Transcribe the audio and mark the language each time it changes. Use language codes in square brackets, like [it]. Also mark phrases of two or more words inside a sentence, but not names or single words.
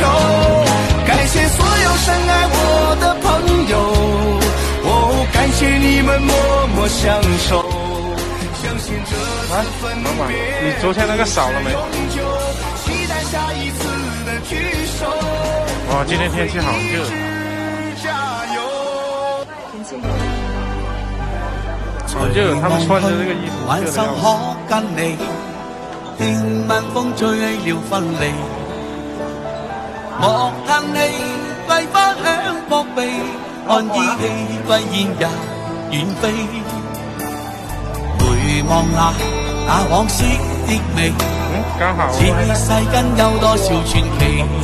[zh] 感谢所有深爱我的朋友，感谢你们默默相守，相信这次分别，你昨天那个少了没？期待下一次的聚首。哇，今天天气好热。好热，他们穿着这个衣服热的要死。聽晚風吹了分離，莫嘆氣，桂花香撲鼻，看依稀歸燕也遠飛。回望那往昔的美，此世間有多少傳奇？